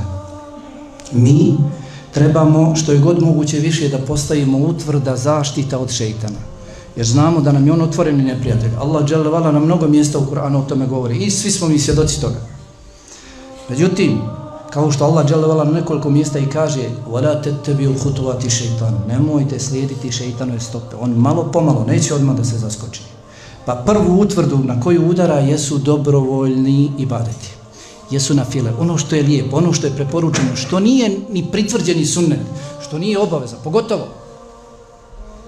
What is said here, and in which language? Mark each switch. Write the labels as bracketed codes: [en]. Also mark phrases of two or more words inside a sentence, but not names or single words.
[bs] Mi trebamo što je god moguće više da postavimo utvrda zaštita od šeitana. Jer znamo da nam je on otvoreni neprijatelj. Allah [ar] جل وعلا [bs] na mnogo mjesta u Kur'anu o tome govori. I svi smo mi svjedoci toga. Međutim, kao što Allah [ar] جل وعلا [bs] na nekoliko mjesta i kaže [ar] وَلَا تَتَّبِيُوا خُطُوَاتِ شَيْطَانِ, [bs] nemojte slijediti šeitanove stope. On malo pomalo, neće odmah da se zaskoči. Pa prvu utvrdu na koju udara jesu dobrovoljni ibadeti. Jesu na file. Ono što je lijepo, ono što je preporučeno, što nije ni pritvrđeni sunnet, što nije obaveza, pogotovo.